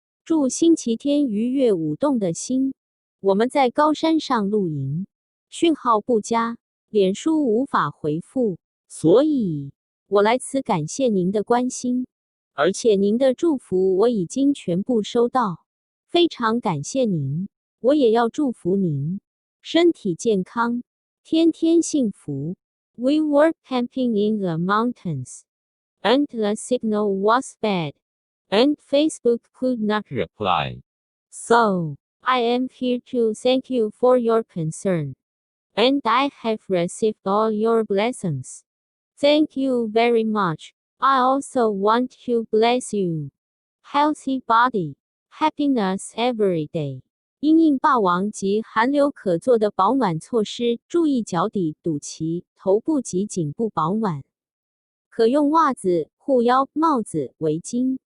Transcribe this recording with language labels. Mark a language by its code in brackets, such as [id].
[zh] 祝星期天愉悦舞动的心。我们在高山上露营，讯号不佳，脸书无法回复，所以我来此感谢您的关心，而且您的祝福我已经全部收到，非常感谢您。我也要祝福您身体健康，天天幸福。 [en] We were camping in the mountains, and the signal was bad, and Facebook could not reply. So, I am here to thank you for your concern, and I have received all your blessings. Thank you very much. I also want to bless you. Healthy body, happiness every day. [zh] 因应霸王及寒流可做的保暖措施，注意脚底、肚脐、头部及颈部保暖。可用袜子、护腰、帽子、围巾。